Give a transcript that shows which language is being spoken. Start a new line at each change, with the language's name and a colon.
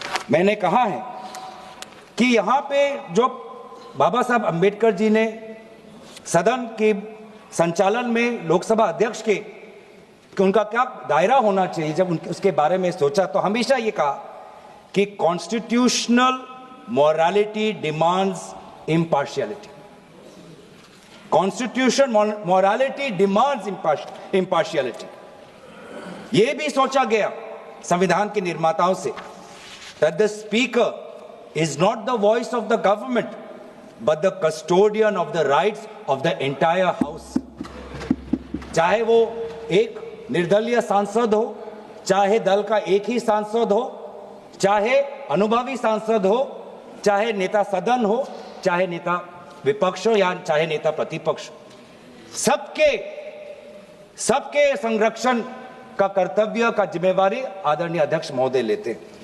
Hindi: मैंने कहा है कि यहाँ पे जो बाबा साहब अंबेडकर जी ने सदन के संचालन में लोकसभा अध्यक्ष के उनका क्या दायरा होना चाहिए, जब उसके बारे में सोचा तो हमेशा ये कहा कि
English: Constitutional morality demands impartiality. Constitution morality demands impartiality.
Hindi: ये भी सोचा गया संविधान के निर्माताओं से
English: that the speaker is not the voice of the government but the custodian of the rights of the entire house।
Hindi: चाहे वो एक निर्दलीय सांसद हो, चाहे दल का एक ही सांसद हो, चाहे अनुभवी सांसद हो, चाहे नेता सदन हो, चाहे नेता विपक्ष हो या चाहे नेता प्रतिपक्ष, सबके संरक्षण का कर्तव्य का जिम्मेवारी आदरणीय अध्यक्ष महोदय लेते हैं।